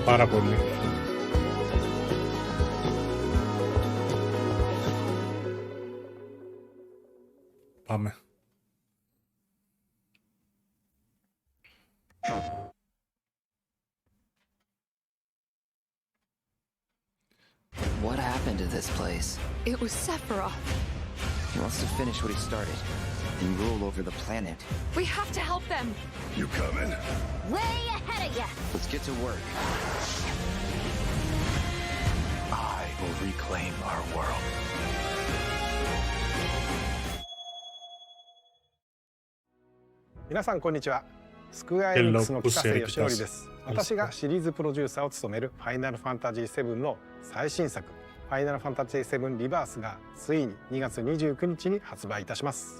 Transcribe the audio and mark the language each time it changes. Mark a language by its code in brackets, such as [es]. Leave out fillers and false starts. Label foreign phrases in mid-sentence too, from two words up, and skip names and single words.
[el] πάρα πολύ. Πάμε. [en] What happened to this place? It was Sephiroth. He wants to finish what he started and rule over the planet. We have to help them. You coming? Way ahead of ya. Let's get to work. I will reclaim our world. [ja] 皆さんこんにちは。スクエアエニックスの北瀬義則です。私がシリーズプロデューサーを務めるファイナルファンタジー7の最新作ファイナルファンタジー7リバースがついに2月29日に発売いたします。